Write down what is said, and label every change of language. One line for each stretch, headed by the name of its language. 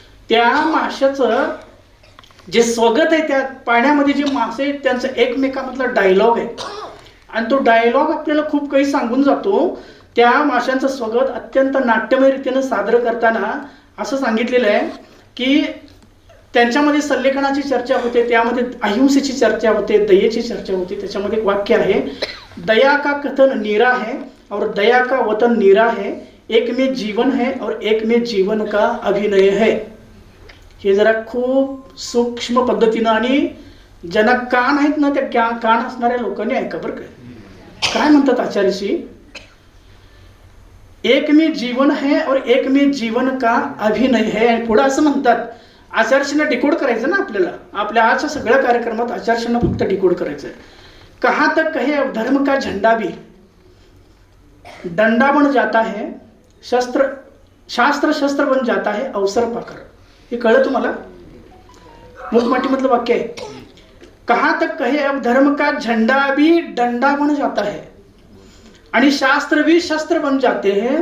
Marathi: त्या माशाचं जे स्वगत आहे, त्या पाण्यामध्ये जे मासे आहेत त्यांचं एकमेकांमधला डायलॉग आहे. आणि तो डायलॉग आपल्याला खूप काही सांगून जातो. त्या माशांचं स्वगत अत्यंत नाट्यमय रीतीनं सादर करताना असं सांगितलेलं आहे की त्यांच्यामध्ये सल्लेखनाची चर्चा होते, त्यामध्ये अहिंसेची चर्चा होते, दयेची चर्चा होती. त्याच्यामध्ये एक वाक्य आहे,
Hindi: दया का कथन नीरा है और दया का वतन नीरा है, एक में जीवन है और एक में जीवन का अभिनय है.
Marathi: हे जरा खूप सूक्ष्म पद्धतीनं आणि ज्यांना कान आहेत ना, त्या कान असणाऱ्या लोकांनी ऐका बरं काय म्हणतात आचार्यश्री.
Hindi: एक में जीवन है और एक में जीवन का अभिनय है.
Marathi: आणि पुढे असं म्हणतात, आचार्यांना डिकोड करायचं ना आपल्याला, आपल्या आजच्या सगळ्या कार्यक्रमात आचार्यांना फक्त डिकोड करायचं आहे.
Hindi: कहाँ तक कहे धर्म का झंडा भी डंडा बन जाता है, शास्त्र शस्त्र बन जाता है अवसर पाकर.
Marathi: हे कळलं तुम्हाला? मूकमाटी मधलं वाक्य आहे.
Hindi: कहाँ तक कहे अब धर्म का झंडा भी डंडा बन जाता है आणि शास्त्र भी शस्त्र बन जाते हैं.